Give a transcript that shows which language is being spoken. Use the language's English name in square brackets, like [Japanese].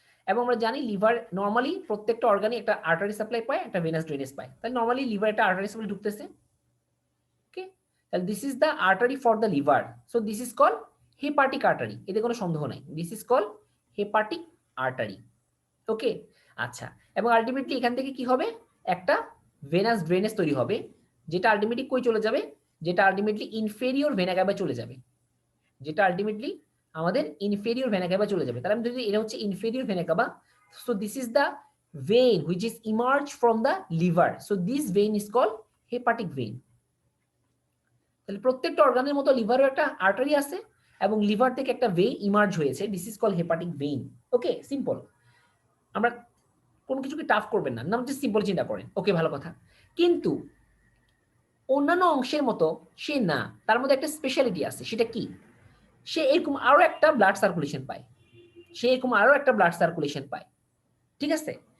[Bangla] এবং আমরা জানি লিভার নর্মালি প্রত্যেকটা অর্গানে একটা আর্টারি সাপ্লাই পায়, একটা ভেনাস ড্রেনেজ পায়, তাহলে নর্মালি লিভার একটা আর্টারি সাপ্লাই ঢুকতেছে, ওকে, তাহলে [English] this is the artery for the liver, so this is call hepatic artery, [Bangla] এতে কোনো সন্দেহ নাই, [English] this is call hepatic artery, [Bangla] ওকে। আচ্ছা, এবং আলটিমেটলি এখান থেকে কি হবে, একটা ভেনাস ড্রেনেজ তৈরি হবে, যেটা আলটিমেটলি কই চলে যাবে, যেটা আলটিমেটলি ইনফেরিয়র ভেনা ক্যাভা চলে যাবে, যেটা আলটিমেটলি আমাদের ইনফেরিয়র ভেনা ক্যাভা চলে যাবে। তাহলে আমি যদি এটা হচ্ছে inferior vena ক্যাভা, [English] So this is the vein which is emerged from the liver, so this vein is called hepatic vein। [Bangla] তাহলে প্রত্যেকটা অর্গানের মতো লিভারও একটা আর্টারি আছে এবং লিভার থেকে একটা ভেইন ইমার্জ হয়েছে, [English] this is call hepatic vein, [Bangla] okay, simple. আমরা কোনো কিছুকে টাফ করবেন না, নাম জাস্ট সিম্পল চিন্তা করেন, ওকে, ভালো কথা। কিন্তু অন্যান্য অংশের মতো সে না, তার মধ্যে একটা স্পেশালিটি আছে, সেটা কি, সে এরকম আরো একটা ব্লাড সার্কুলেশন পায়, সে এরকম আরো একটা ব্লাড সার্কুলেশন পায়, ঠিক আছে?